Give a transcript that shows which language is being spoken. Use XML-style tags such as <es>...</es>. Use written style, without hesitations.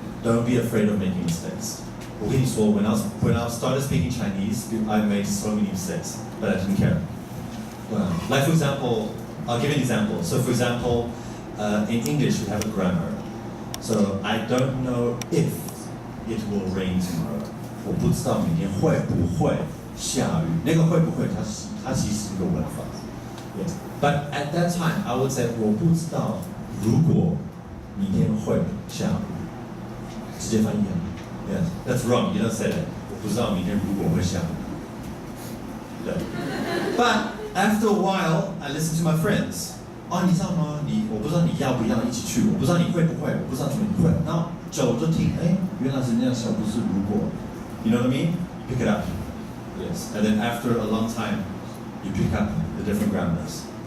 <en>Don't be afraid of making mistakes. When I started speaking Chinese, I made so many mistakes, but I didn't care. Like for example, I'll give you an example. So for example, in English we have a grammar. So I don't know if it will rain tomorrow.</en> <zh>我不知道明天会不会下雨。那个会不会它其实是个文法。</zh> <en>Yes. But at that time, I would say</en> <zh>我不知道如果明天会下雨。直接翻译啊。</zh> <en>Yes, that's wrong. You don't say that.</en> <zh>我不知道明天如果会下雨。对。</zh> <en>But after a while, I listened to my friends.</en> <zh>你知道吗？我不知道你要不要一起去，我不知道你会不会，我不知道你会。然后久就听，原来是那样想，不是如果。</zh> <en>You know what I mean? Pick it up. Yes. And then after a long time, You pick up the different grammars.</en>